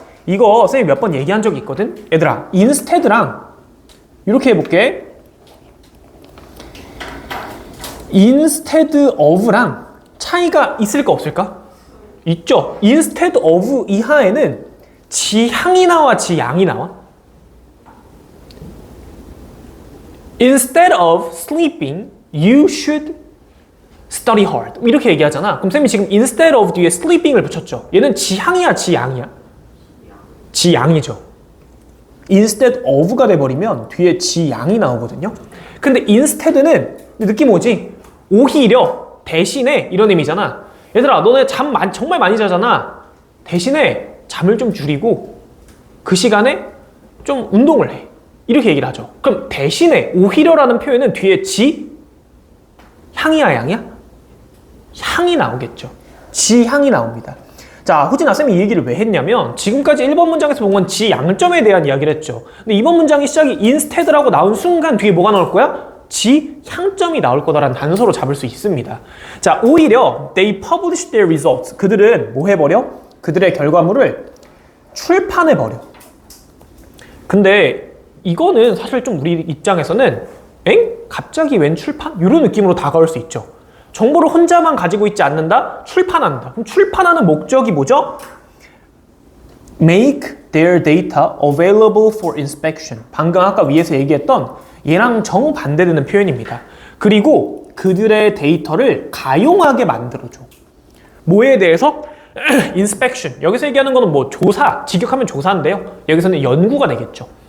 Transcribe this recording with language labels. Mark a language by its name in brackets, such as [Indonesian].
[Korean] 이거 선생님이 몇 번 얘기한 적이 있거든. 얘들아, instead랑 이렇게 해볼게. instead of랑 차이가 있을까 없을까? 있죠. instead of 이하에는 지향이 나와 지양이 나와? [English] Instead of sleeping, you should study hard. [Korean] 이렇게 얘기하잖아. 그럼 쌤이 지금 instead of 뒤에 sleeping을 붙였죠. 얘는 지향이야, 지양이야? 지양이죠. instead of가 돼버리면 뒤에 지양이 나오거든요. 근데 instead는 느낌 오지? 오히려, 대신에 이런 의미잖아. 얘들아, 너네 정말 많이 자잖아. 대신에 잠을 좀 줄이고 그 시간에 좀 운동을 해. 이렇게 얘기를 하죠. 그럼 대신에 오히려라는 표현은 뒤에 향이야, 양이야? 향이 나오겠죠. 지향이 나옵니다. 자, 후진아 쌤이 이 얘기를 왜 했냐면 지금까지 1번 문장에서 본 건 지양점에 대한 이야기를 했죠. 근데 이번 문장의 시작이 instead라고 나온 순간 뒤에 뭐가 나올 거야? 지향점이 나올 거다라는 단서로 잡을 수 있습니다. 자, 오히려 [English] they published their results. [Korean] 그들은 뭐 해버려? 그들의 결과물을 출판해버려. 근데 이거는 사실 좀 우리 입장에서는 갑자기 웬 출판? 이런 느낌으로 다가올 수 있죠. 정보를 혼자만 가지고 있지 않는다? 출판한다. 그럼 출판하는 목적이 뭐죠? [English] Make their data available for inspection. [Korean] 방금 아까 위에서 얘기했던 얘랑 정반대되는 표현입니다. 그리고 그들의 데이터를 가용하게 만들어줘. 뭐에 대해서? inspection. 여기서 얘기하는 거는 뭐 조사, 직역하면 조사인데요. 여기서는 연구가 되겠죠.